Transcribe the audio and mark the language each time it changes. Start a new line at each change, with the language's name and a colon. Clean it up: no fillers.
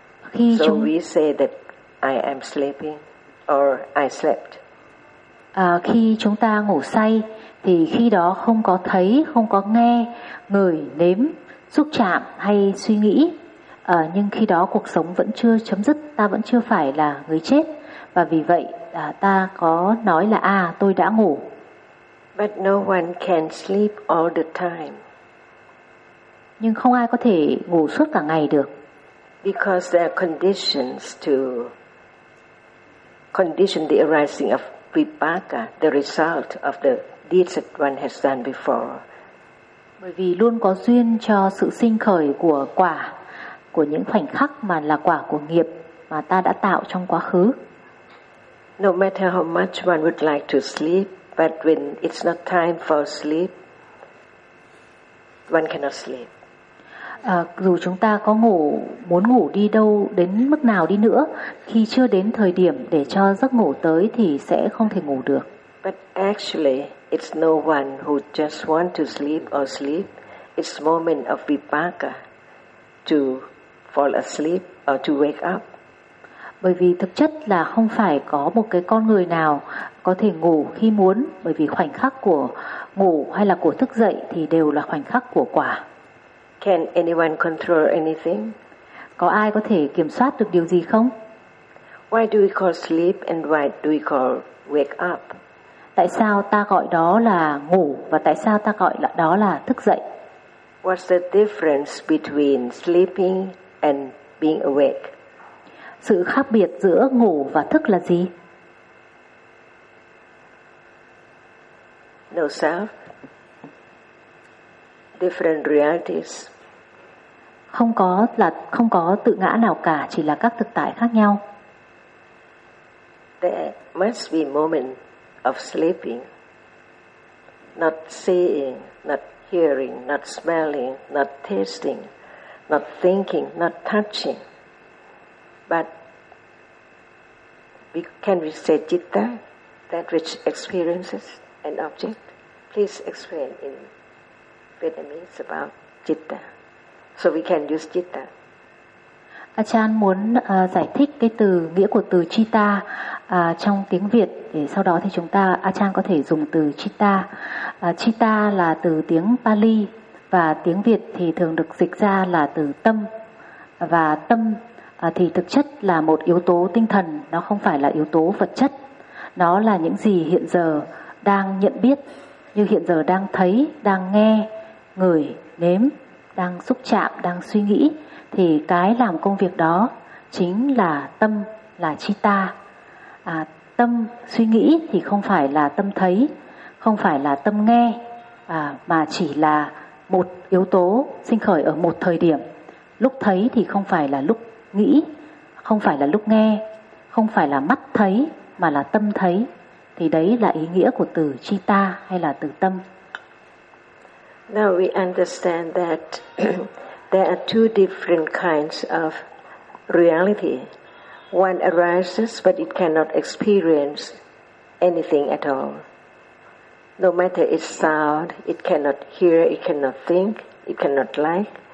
Vietnamese: Khi
English: so
Vietnamese: chúng...
English: we say that I am sleeping or I slept.
Vietnamese: Khi chúng ta ngủ say thì khi đó không có thấy, không có nghe, ngửi, nếm, xúc chạm hay suy nghĩ. Nhưng khi đó cuộc sống vẫn chưa chấm dứt, ta vẫn chưa phải là người chết. Và vì vậy ta có nói là tôi đã ngủ.
English: But no one can sleep all the time.
Vietnamese: Nhưng không ai có thể ngủ suốt cả ngày được.
English: Because there are conditions to condition the arising of vipaka, the result of the deeds that one has done before.
Vietnamese: Bởi vì luôn có duyên cho sự sinh khởi của quả, của những khoảnh khắc mà là quả của nghiệp mà ta đã tạo trong quá khứ.
English: No matter how much one would like to sleep, but when it's not time for sleep, one cannot sleep.
Vietnamese: Dù chúng ta có ngủ, muốn ngủ đi đâu, đến mức nào đi nữa, khi chưa đến thời điểm để cho giấc ngủ tới thì sẽ không thể ngủ được.
English: But actually, it's no one who just want to sleep or sleep. It's moment of vipaka to fall asleep or to wake up.
Vietnamese: Bởi vì thực chất là không phải có một cái con người nào có thể ngủ khi muốn, bởi vì khoảnh khắc của ngủ hay là của thức dậy thì đều là khoảnh khắc của quả.
English: Can anyone control anything?
Vietnamese: Có ai có thể kiểm soát được điều gì không?
English: Why do we call sleep and why do we call wake up?
Vietnamese: Tại sao ta gọi đó là ngủ và tại sao ta gọi đó là thức dậy?
English: What's the difference between sleeping and being awake?
Vietnamese: Sự khác biệt giữa ngủ và thức là gì?
English: No self. Different realities.
Vietnamese: Không có là không có tự ngã nào cả, chỉ là các thực tại khác nhau.
English: There must be moment of sleeping, not seeing, not hearing, not smelling, not tasting, not thinking, not touching. But we can we say citta, that which experiences an object. Please explain in Vietnamese about citta. So we can use citta.
Vietnamese: Achan muốn giải thích cái từ nghĩa của từ citta trong tiếng Việt để sau đó thì chúng ta Achan có thể dùng từ citta. Citta là từ tiếng Pali và tiếng Việt thì thường được dịch ra là từ tâm. Và tâm thì thực chất là một yếu tố tinh thần, nó không phải là yếu tố vật chất. Nó là những gì hiện giờ đang nhận biết, như hiện giờ đang thấy, đang nghe, ngửi, nếm, đang xúc chạm, đang suy nghĩ. Thì cái làm công việc đó chính là tâm, là citta. Tâm suy nghĩ thì không phải là tâm thấy, không phải là tâm nghe, mà chỉ là một yếu tố sinh khởi ở một thời điểm. Lúc thấy thì không phải là lúc nghĩ, không phải là lúc nghe, không phải là mắt thấy, mà là tâm thấy. Thì đấy là ý nghĩa của từ citta hay là từ tâm.
English: Now we understand that there are two different kinds of reality. One arises, but it cannot experience anything at all. No matter its sound, it cannot hear, it cannot think, it cannot like.